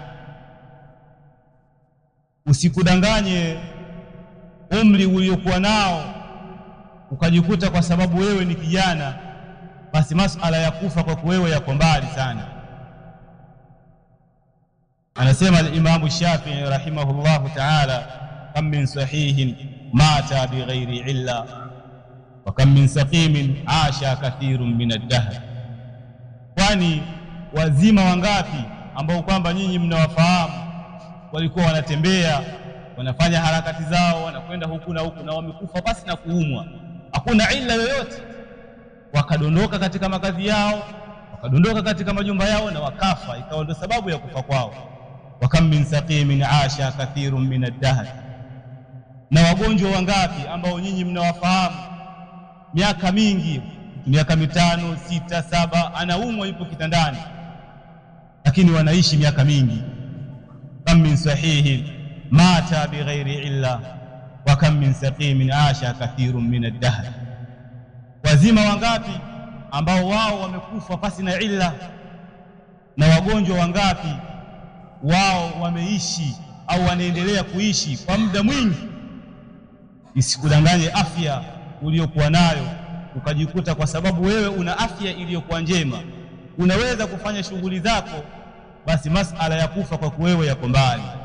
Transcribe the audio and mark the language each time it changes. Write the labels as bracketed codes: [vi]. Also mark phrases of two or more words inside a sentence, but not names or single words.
[sw] Usikudanganye umri uliokuwa nao ukajikuta kwa sababu wewe ni kijana basi masala ya kufa kwa wewe yako mbali sana. [ar] Anasema الإمام الشافعي رحمه الله تعالى، كم من صحيح مات بغير علة وكم من سقيم عاش كثيرا من الدهر. [sw] Kwani wazima wangapi ambao kwamba nyinyi mnawafahamu walikuwa wanatembea, wanafanya harakati zao, wanakwenda huku na huku, na wamekufa basi na kuumwa, hakuna illa yoyote, wakadondoka katika makazi yao, wakadondoka katika majumba yao na wakafa, ikawa ndio sababu ya kufa kwao. [ar] وكم من سقيم عاش كثيرا من الدهر. [sw] Na wagonjwa wangapi ambao nyinyi mnawafahamu miaka mingi, miaka 5, 6, 7, anaumwa yupo kitandani, lakini wanaishi miaka mingi. [ar] كم من صحيح مات بغير علة وكم من سقيم عاش كثيرا من الدهر. [sw] Wazima wangapi ambao wao wamekufa pasi na illa, na wagonjwa wangapi wao wameishi au wanaendelea kuishi kwa muda mwingi. Isikudanganye afya uliyokuwa nayo ukajikuta kwa sababu wewe una afya iliyokuwa njema, unaweza kufanya shughuli zako, basi masala ya kufa kwa wewe yako mbali.